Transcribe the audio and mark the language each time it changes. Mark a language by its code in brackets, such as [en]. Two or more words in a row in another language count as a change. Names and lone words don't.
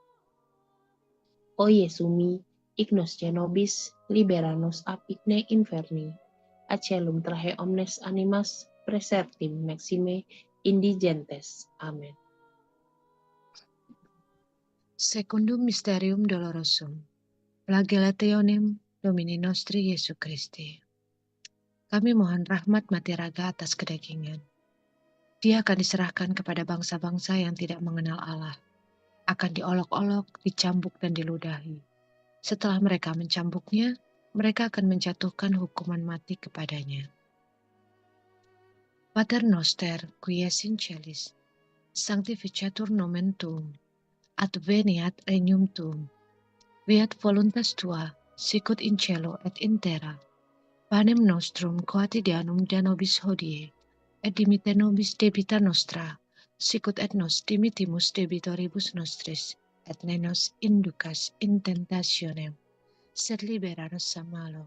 [la] O Iesu mi, ignos nobis, libera nos ab igne inferni, acelum trahe omnes animas, presertim maxime indigentes. Amen. Secundum Mysterium Dolorosum, Flagellationem Domini Nostri Jesu Christi. [id] Kami mohon rahmat mati raga atas kedagingan. Dia akan diserahkan kepada bangsa-bangsa yang tidak mengenal Allah, akan diolok-olok, dicambuk dan diludahi. Setelah mereka mencambuknya, mereka akan menjatuhkan hukuman mati kepadanya. [la] Pater noster, qui es in celis, sanctificetur nomen tuum, adveniat regnum tuum, fiat voluntas tua, sicut in cielo et in terra. Panem nostrum quotidianum da nobis hodie, et dimitte nobis debita nostra, sicut et nos dimittimus debitoribus nostris, et ne nos inducas in tentationem, sed libera nos a malo.